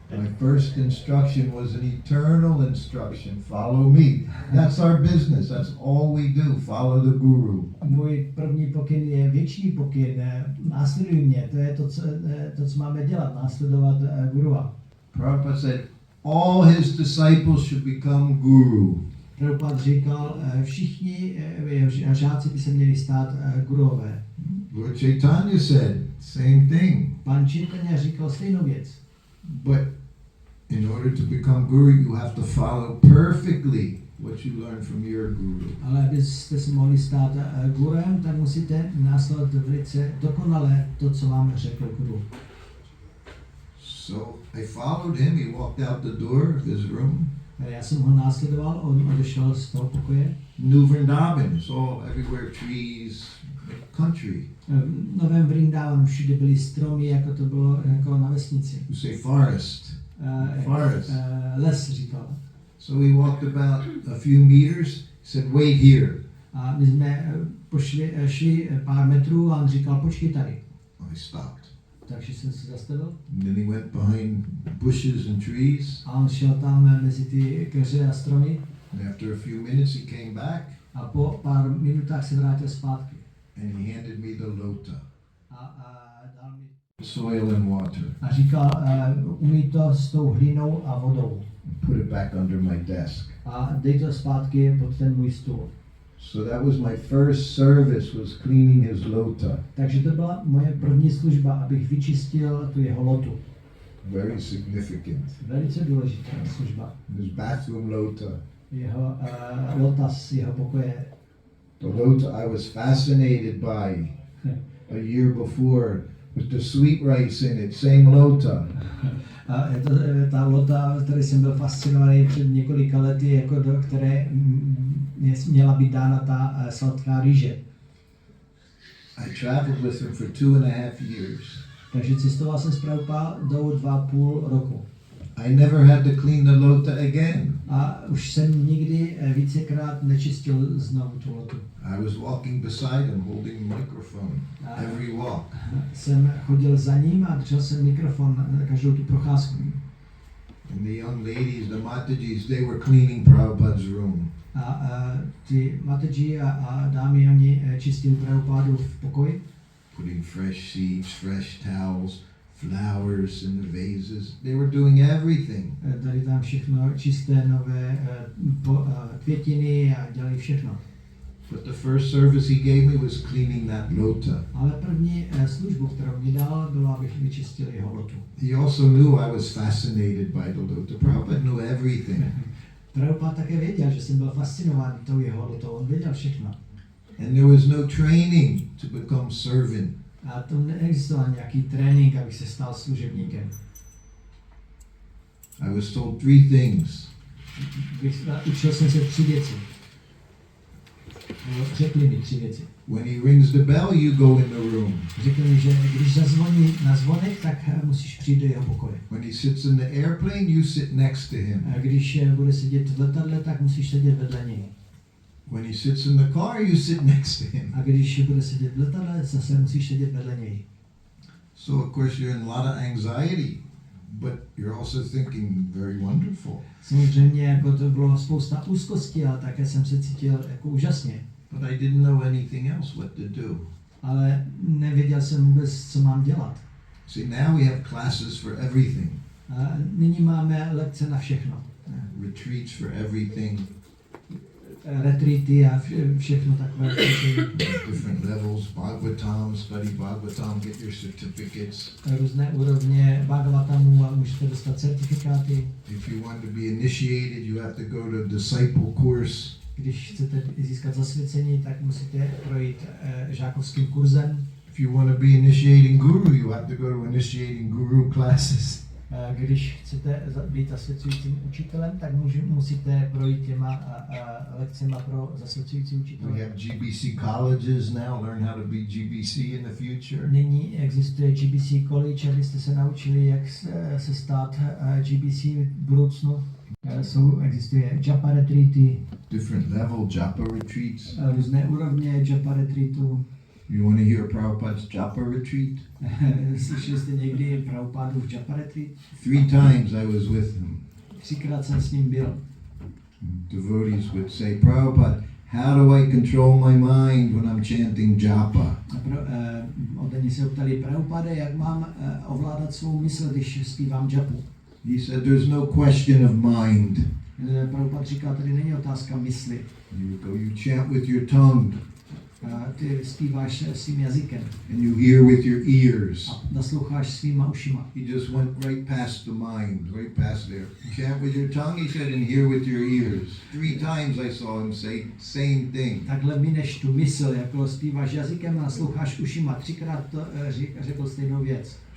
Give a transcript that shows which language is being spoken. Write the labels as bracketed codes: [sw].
[en] My first instruction was an eternal instruction. Follow me. That's our business. That's all we do. Follow the guru. [cs] Můj první pokyn je věčný pokyn. Následuj mě. To je to, co máme dělat. Následovat gurua. [en] Prabhupada said, all his disciples should become guru. [cs] Prabhupada říkal, všichni jeho žáci by se měli stát guruové. [en] Lord Chaitanya said, same thing. [cs] Pan Chaitanya říkal stejnou věc. [en] But in order to become guru, you have to follow perfectly what you learned from your guru. [cs] Ale abyste se mohli stát gurem, tak musíte následovat velice dokonale to, co vám řekl guru. [en] So I followed him. He walked out the door of his room. [cs] Já jsem ho následoval, on odešel z toho pokoje. [en] New Vrindavan, it's all everywhere trees, country. [cs] V Novém Vrindavanu všude byly stromy, jako to bylo jako na vesnici. [en] You say forest. Forest. [cs] Les říkal. [en] So we walked about a few meters, said, wait here. [cs] A my jsme šli pár metrů a on říkal, počkej tady. [en] I stopped. [cs] Takže jsem se zastavil. [en] And then he went behind bushes and trees. [cs] A on šel tam mezi ty keře a stromy. [en] And after a few minutes he came back. [cs] A po pár minutách se vrátil zpátky. [en] And he handed me the lota. [cs] A dal mi [en] Soil and water. [cs] a říkal, umyj to s tou hlinou a vodou. [en] Put it back under my desk. [cs] A dej to zpátky pod ten můj stůl. [en] So that was my first service, was cleaning his lota. [cs] Takže to byla moje první služba, abych vyčistil tu jeho lotu. [en] Very significant. [cs] Velice důležitá služba. [en] His bathroom lota. [cs] Jeho lota z jeho pokoje. [en] The lota I was fascinated by a year before with the sweet rice in it, same lota. [cs] A je to ta lota, které jsem byl fascinovaný před několika lety, jako do které měla být dána ta sladká rýže. [en] I traveled with him for 2.5 years. [cs] Takže cestoval jsem s Prabhupádou 2,5 roku. [en] I never had to clean the lota again. [cs] A už jsem nikdy vícekrát nečistil znovu tu lotu. [en] I was walking beside him, holding the microphone every walk. [cs] Jsem chodil za ním a držel jsem mikrofon na každou tu procházku. [en] And the young ladies, the Matajis, they were cleaning Prabhupada's room. [cs] A ty Mataji a dámy, oni čistili Prabhupádu v pokoji. [en] Putting fresh seeds, fresh towels, flowers in the vases. They were doing everything. [cs] Dali tam všechno čisté, nové květiny a dělali všechno. [en] But the first service he gave me was cleaning that lota. [cs] Ale první službu, kterou mi dal, bylo, abych vyčistil jeho lotu. [en] He also knew I was fascinated by the lota. Prabhupada knew everything. [cs] Prabhupada také věděl, že jsem byl fascinován tou jeho lotou. On věděl všechno. [en] And there was no training to become servant. [cs] A to neexistoval nějaký trénink, abych se stal služebníkem. [en] I was told 3 things. [cs] Učil jsem se 3 věci. Řekli mi 3 věci. [en] When he rings the bell, you go in the room. [cs] Řekli mi, že když zazvoní na zvonek, tak musíš přijít do jeho pokoje. [en] When he sits in the airplane, you sit next to him. [cs] A když bude sedět v letadle, tak musíš sedět vedle něj. [en] When he sits in the car, you sit next to him. [cs] A když bude sedět v letadle, zase musíš sedět vedle něj. [en] So of course you're in a lot of anxiety, but you're also thinking very wonderful. [cs] Samozřejmě jako to bylo spousta úzkosti, ale také jsem se cítil jako úžasně. [en] But I didn't know anything else what to do. [cs] Ale nevěděl jsem vůbec, co mám dělat. [en] See, now we have classes for everything. [cs] A nyní máme lekce na všechno. [en] Retreats for everything. [cs] Retreaty a všechno takové. [en] Different levels, Bhagavatam, study Bhagavatam, get your certificates. [cs] Různé úrovně Bhagavatamu a můžete dostat certifikáty. [en] If you want to be initiated, you have to go to disciple course. [cs] Když chcete získat zasvěcení, tak musíte projít žákovským kurzem. [en] If you want to be initiating guru, you have to go to initiating guru classes. [cs] Když chcete být zasvěcujícím učitelem, tak musíte projít těma lekcemi pro zasvěcující učitele. [en] We have GBC colleges now, learn how to be GBC in the future. [cs] Nyní existuje GBC College, abyste se naučili, jak se stát GBC v budoucnu. Existuje Japa retreaty, [en] Different level Japa retreats. [cs] různé úrovně Japa retreatu. [en] You want to hear Prabhupada's Japa retreat? [cs] Slyšeli jste někdy Prabhupádu v Japa retreat? [en] 3 times I was with him. [cs] 3krát jsem s ním byl. [en] Devotees would say, Prabhupada, how do I control my mind when I'm chanting Japa? [cs] Ode mě se ptali, Prabhupáde, jak mám ovládat svou mysl, když zpívám Japu? [en] He said, there's no question of mind. [cs] Prabhupád říká, tady není otázka mysli. [en] You chant with your tongue. [cs] Ty zpíváš svým jazykem. [en] And you hear with your ears. [cs] A nasloucháš svýma ušima. [en] He just went right past the mind, right past there. Chant with your tongue, he said, and hear with your ears. 3 times I saw him say same thing. [cs] Takhle mineš tu mysl, jako zpíváš jazykem a nasloucháš ušima. 3krát to řekl stejnou věc.